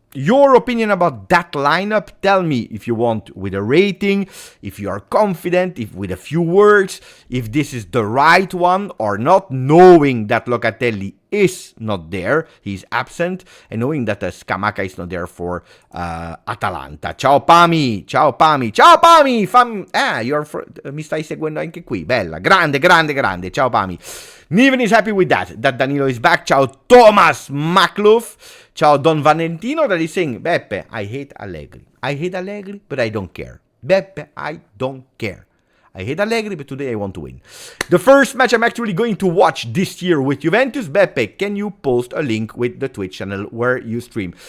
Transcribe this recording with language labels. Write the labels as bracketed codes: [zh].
[en] Your opinion about that lineup? Tell me if you want with a rating, if you are confident, if with a few words, if this is the right one or not, knowing that Locatelli is not there, he's absent, and knowing that Scamacca is not there for Atalanta. [it] Ciao Pami, mi stai seguendo anche qui, bella, grande, ciao Pami. [en] Niven is happy with that Danilo is back. Ciao Thomas Maklouf. Ciao Don Valentino that is saying, Beppe, I hate Allegri, but I don't care. Beppe, I don't care. I hate Allegri, but today I want to win. The first match I'm actually going to watch this year with Juventus. Beppe, can you post a link with the Twitch channel where you stream?